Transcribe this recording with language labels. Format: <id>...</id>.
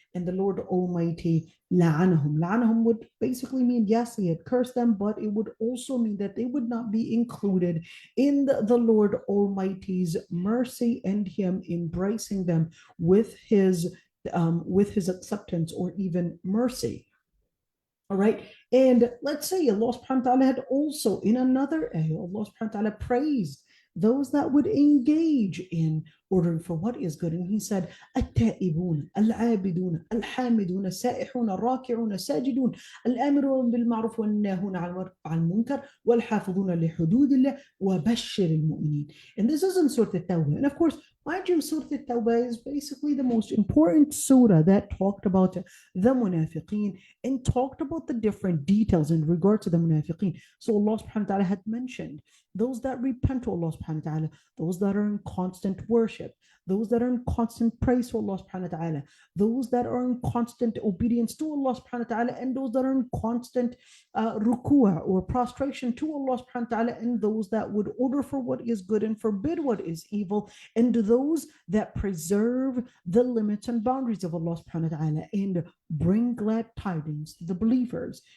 <en>And the Lord Almighty la'anahum. La'anahum would basically mean, yes, he had cursed them, but it would also mean that they would not be included in the Lord Almighty's mercy and him embracing them with his acceptance or even mercy. All right. And let's say Allah subhanahu wa ta'ala had also in another ayah, Allah subhanahu wa ta'ala praised those that would engage in ordering for what is good. And he said,</en> <ar>التائبون العابدون الحامدون السائحون الراكعون الساجدون الآمرون بالمعروف والناهون عن المنكر والحافظون لحدود الله وبشر المؤمنين.</ar> <en>And this is in Surah At-Tawbah. And of course, mind you, Surah At-Tawbah is basically the most important surah that talked about the munafiqeen and talked about the different details in regard to the munafiqeen. So Allah subhanahu wa ta'ala had mentioned those that repent to Allah subhanahu wa ta'ala, those that are in constant worship, those that are in constant praise to Allah subhanahu wa ta'ala, those that are in constant obedience to Allah subhanahu wa ta'ala, and those that are in constant ruku'ah or prostration to Allah subhanahu wa ta'ala, and those that would order for what is good and forbid what is evil, and those that preserve the limits and boundaries of Allah subhanahu wa ta'ala and bring glad tidings to the believers.</en>